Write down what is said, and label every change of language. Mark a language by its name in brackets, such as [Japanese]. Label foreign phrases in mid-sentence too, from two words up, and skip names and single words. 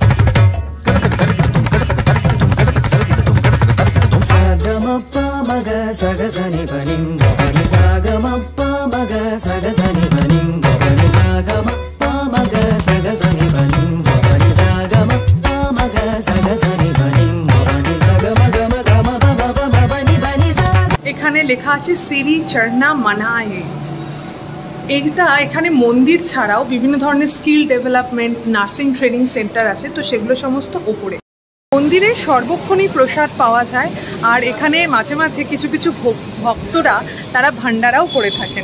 [Bangla] సగసని పనిం గని సాగమప్ప మగ సగసని పనిం గని సాగమప్ప మగ సగసని పనిం గని సాగమప్ప మగ సగసని పనిం గని సాగమగ మగ మబ మబని బని సా। এখানে লেখা আছে সিরি চরনা মানায়ে। এইটা এখানে মন্দির ছাড়াও বিভিন্ন ধরনের [English] skill development, nursing training center [Bangla] আছে, তো সেগুলো সমস্ত ওপরে। মন্দিরে সর্বক্ষণই প্রসাদ পাওয়া যায়, আর এখানে মাঝে মাঝে কিছু কিছু ভক্তরা তারা ভান্ডারাও করে থাকেন।